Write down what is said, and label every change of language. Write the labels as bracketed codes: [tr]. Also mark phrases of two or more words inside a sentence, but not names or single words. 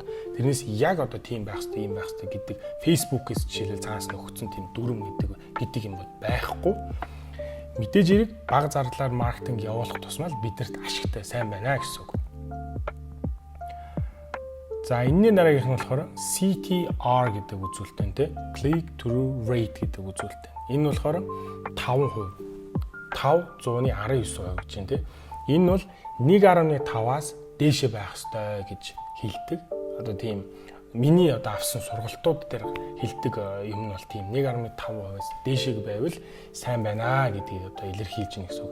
[mn] Тэрнээс яг одоо тийм байх хэрэгтэй, ийм байх хэрэгтэй гэдэг Facebook-ээс жишээлбэл цаас нөхцөн тийм дүрм гэдэг юм бол байхгүй. Мэдээж хэрэг бага зардалаар маркетинг явуулах тусмаа биднэрт ашигтай сайн байна гэсэн үг. За энэний дараагийнх нь болохоор CTR гэдэг үзүүлэлт байна те. [en] Click through rate [mn] гэдэг үзүүлэлт. Энэ болохоор 5%. 519% гэж байна те. Энэ бол 1.5-аас дээшээ байх ёстой гэж хэлдэг. Одоо тийм миний одоо авсан сургалтууд дээр хэлдэг юм нь бол тийм 1.5%-аас дээшээ байвал сайн байна гэдгийг одоо илэрхийлж байна гэсэн үг.